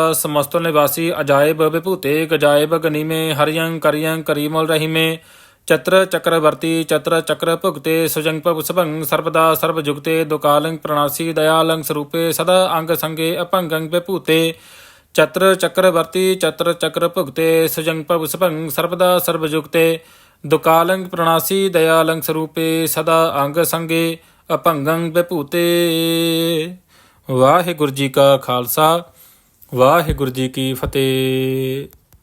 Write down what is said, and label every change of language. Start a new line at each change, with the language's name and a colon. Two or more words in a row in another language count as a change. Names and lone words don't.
Braj: समस्तुल निवासी अजायब विभूते गजायब गनीमे हरियं करियं करीमल रहीमे चत्र चक्रवर्ती चत्र चक्र भुगते सुजंग पुष्पंग सर्वदा सर्वजुगते दुकालंग प्रणासी दयालंग स्वरूपे सदा अंग संगे अपंगंग विभूते चत्र चक्रवर्ती चत्र चक्र भुगते सुजंग पुष्पंग सर्वदा सर्वजुगते दुकालंग प्रणासी दयालंग स्वरूपे सदा अंग संगे अभंगं विभूते।
Punjabi: ਵਾਹਿਗੁਰੂ ਜੀ ਕਾ ਖਾਲਸਾ ਵਾਹਿਗੁਰੂ ਜੀ ਕੀ ਫਤਿਹ।